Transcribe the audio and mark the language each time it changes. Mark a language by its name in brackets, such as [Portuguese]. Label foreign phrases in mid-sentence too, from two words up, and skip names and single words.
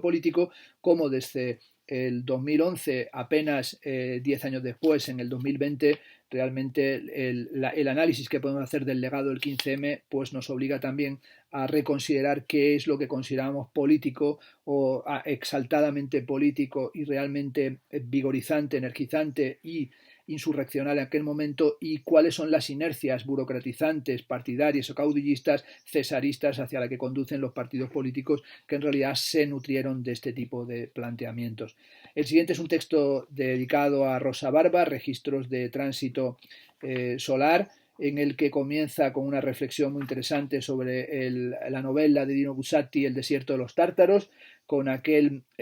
[Spanish] político, como desde el 2011, apenas 10 años después, en el 2020, realmente el análisis que podemos hacer del legado del 15M pues nos obliga también a reconsiderar qué es lo que consideramos político o exaltadamente político y realmente vigorizante, energizante y insurreccional en aquel momento, y cuáles son las inercias burocratizantes, partidarias o caudillistas, cesaristas, hacia la que conducen los partidos políticos que en realidad se nutrieron de este tipo de planteamientos. El siguiente es un texto dedicado a Rosa Barba, Registros de Tránsito Solar, en el que comienza con una reflexión muy interesante sobre la novela de Dino Buzzati, El desierto de los tártaros, con aquel